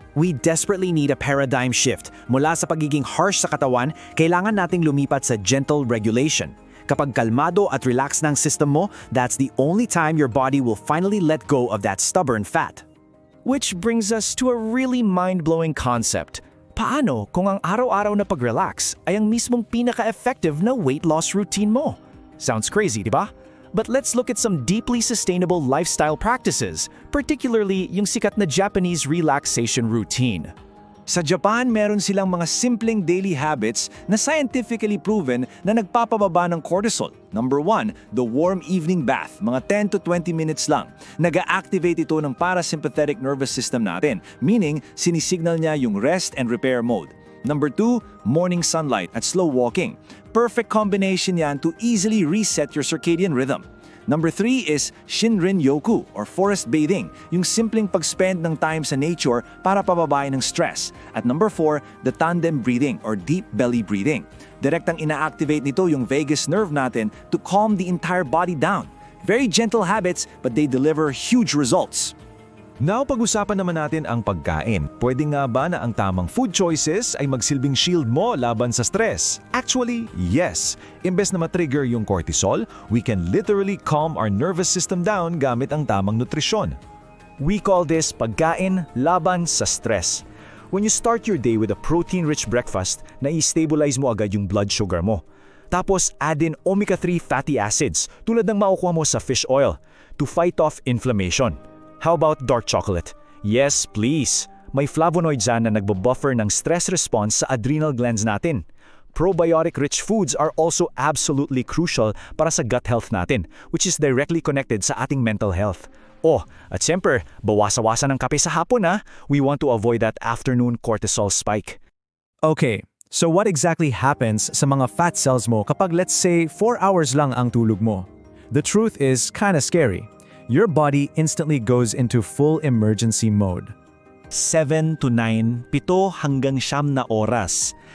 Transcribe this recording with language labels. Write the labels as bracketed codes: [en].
[tl] We desperately need a paradigm shift. Mula sa pagiging harsh sa katawan, kailangan nating lumipat sa gentle regulation. [en] Kapag kalmado at relax ng system mo, that's the only time your body will finally let go of that stubborn fat. Which brings us to a really mind-blowing concept. [tl] Paano kung ang araw-araw na pag-relax ay ang mismong pinaka-effective na weight loss routine mo? [en] Sounds crazy, di ba? But let's look at some deeply sustainable lifestyle practices, particularly yung sikat na Japanese relaxation routine. [tl] Sa Japan, meron silang mga simpleng daily habits na scientifically proven na nagpapababa ng cortisol. [en] Number 1, the warm evening bath, mga 10 to 20 minutes lang. [tl] Nag-activate ito ng parasympathetic nervous system natin, meaning sinisignal niya yung rest and repair mode. [en] Number 2, morning sunlight at slow walking. Perfect combination yan to easily reset your circadian rhythm. [tl] Number 3 is Shinrin-yoku or forest bathing, yung simpleng pag-spend ng time sa nature para pababain ng stress. [en] At number 4, the tandem breathing or deep belly breathing. [tl] Direktang ina-activate nito yung vagus nerve natin to calm the entire body down. [en] Very gentle habits but they deliver huge results. [tl] Now, pag-usapan naman natin ang pagkain. Pwede nga ba na ang tamang food choices ay magsilbing shield mo laban sa stress? [en] Actually, yes. Imbes na matrigger yung cortisol, we can literally calm our nervous system down gamit ang tamang nutrisyon. We call this pagkain laban sa stress. When you start your day with a protein-rich breakfast, na-stabilize mo agad yung blood sugar mo. Tapos, add in omega-3 fatty acids tulad ng makukuha mo sa fish oil to fight off inflammation. How about dark chocolate? [tl] Yes, please. May flavonoids na nagbubuffer ng stress response sa adrenal glands natin. [en] Probiotic-rich foods are also absolutely crucial para sa gut health natin, which is directly connected sa ating mental health. [tl] Oh, at siyempre, bawasan ng kape sa hapon ha. [en] We want to avoid that afternoon cortisol spike. Okay, so what exactly happens sa mga fat cells mo kapag let's say 4 hours lang ang tulog mo? The truth is kinda scary. Your body instantly goes into full emergency mode. [tl] 7 to 9, 7 hanggang 9 na oras.